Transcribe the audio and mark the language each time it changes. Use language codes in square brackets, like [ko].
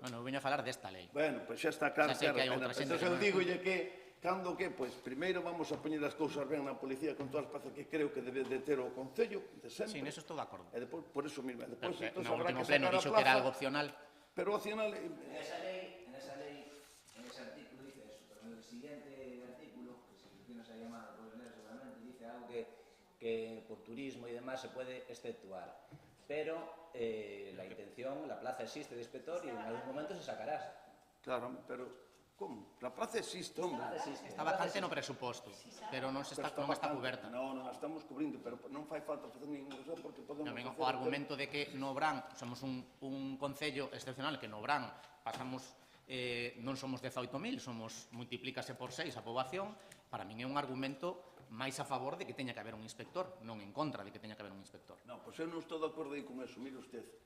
[gl] Bueno, veño a falar desta lei. Bueno, pois xa está claro. Xa sei que hai outra xente. Entón, eu digolle que, cando que, pois, primeiro vamos a poñer as cousas ben na policía con todas as plazas que creo que debe de ter o Concello, de sempre. Sí, neso estou de acordo. E depois, [es] por eso mismo, [gl] depois, no último pleno dixo que era algo opcional. Pero opcional... [es] En esa ley, en ese artículo dice eso, pero en el siguiente artículo, que si tienes ahí a mano, puedes leer seguramente, dice algo que por turismo y demás se puede exceptuar. Pero la intención, la plaza existe de inspector y en algún momento se sacará. Claro, pero como? La plaza existe, hombre. [gl] Está bastante no presuposto, pero non está coberta. Non estamos cubrindo, pero non fai falta facer ningún cosa porque podemos facer... O argumento de que no Brán somos un concello excepcional, que no Brán pasamos, non somos 18.000, multiplícase por 6 a poboación, para min é un argumento máis a favor de que teña que haber un inspector, non en contra de que teña que haber un inspector. Non, pois eu non estou de acordo aí con eso, [es] mire usted.